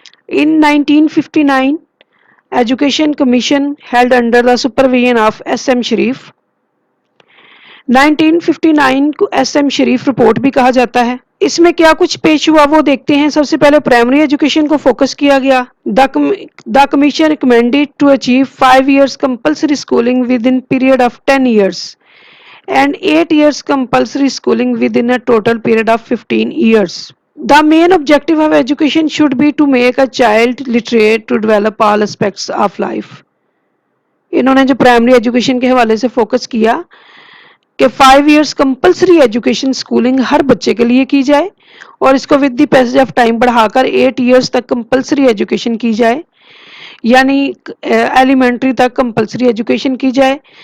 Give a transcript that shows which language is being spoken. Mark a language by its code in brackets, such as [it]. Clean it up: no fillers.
[en] In 1959 education commission held under the supervision of S M. Sharif. [hi] 1959 को SM. शरीफ report भी कहा जाता है। इसमें क्या कुछ पेश हुआ वो देखते हैं। सबसे पहले प्राइमरी एजुकेशन को फोकस किया गया। [en] The commission recommended to achieve 5 years compulsory schooling within period of 10 years and 8 years compulsory schooling within a total period of 15 years. The main objective of education should be to make a child literate to develop all aspects of life. [hi] इन्होंने जो primary education के हवाले से focus किया कि 5 years compulsory education schooling हर बच्चे के लिए की जाए और इसको [en] with the passage of time [hi] बढ़ाकर 8 years तक कंपल्सरी एजुकेशन की जाए, यानी एलिमेंट्री तक कंपल्सरी एजुकेशन की जाए।